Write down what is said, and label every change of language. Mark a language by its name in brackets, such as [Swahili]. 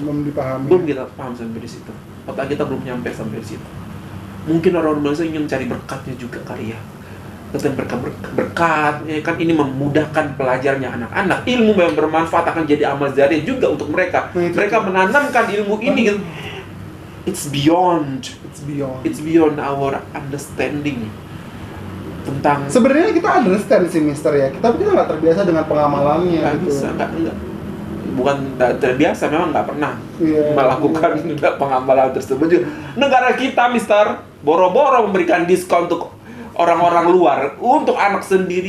[Indonesian] Belum dipahami. Belum kita paham sampai di situ. Otak kita belum nyampe sampai di situ. Mungkin orang Indonesia ingin mencari berkatnya juga kali ya. Dan berkat, ya kan ini memudahkan pelajarnya anak-anak. Ilmu yang bermanfaat akan jadi amal jariah juga untuk mereka. Mereka menanamkan ilmu ini. [English] It's beyond our understanding. [Indonesian] Tentang sebenarnya kita understand sih Mister ya, kita nggak terbiasa dengan pengamalannya gitu. Bukan terbiasa, memang nggak pernah melakukan pengamalan tersebut. Negara kita, Mister, boro-boro memberikan diskon untuk orang-orang luar, untuk anak sendiri.